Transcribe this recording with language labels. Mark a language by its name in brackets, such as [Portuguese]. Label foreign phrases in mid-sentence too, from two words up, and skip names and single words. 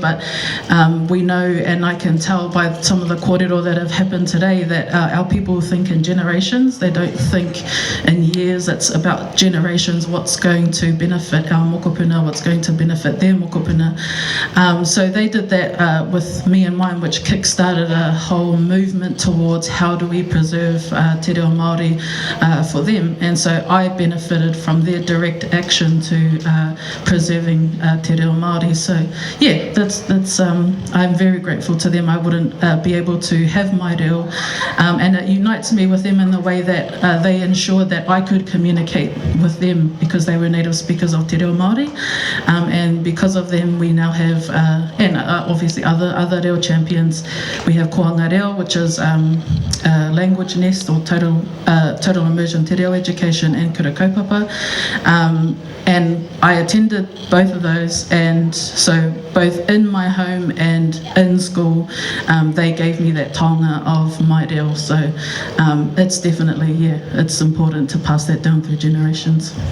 [English] But we know, and I can tell by some of the kōrero that have happened today, that our people think in generations. They don't think in years. It's about generations, what's going to benefit our mokopuna, what's going to benefit their mokopuna. So they did that with me in mind, which kick-started a whole movement towards how do we preserve [Māori] te reo Māori [English] for them. And so I benefited from their direct action to preserving [Māori] Te Reo Māori. [English] So yeah, that's I'm very grateful to them. I wouldn't be able to have my reo, and it unites me with them in the way that they ensured that I could communicate with them because they were native speakers of [Māori] Te Reo Māori, [English] and because of them we now have, and obviously other reo champions. We have Kohanga Reo, which is language nest or total immersion [Māori] te reo [English] education, and [Māori] kura kaupapa. [English] And I attended both of those, and so both in my home and in school, they gave me that taonga of my reo. So it's definitely, yeah, it's important to pass that down through generations.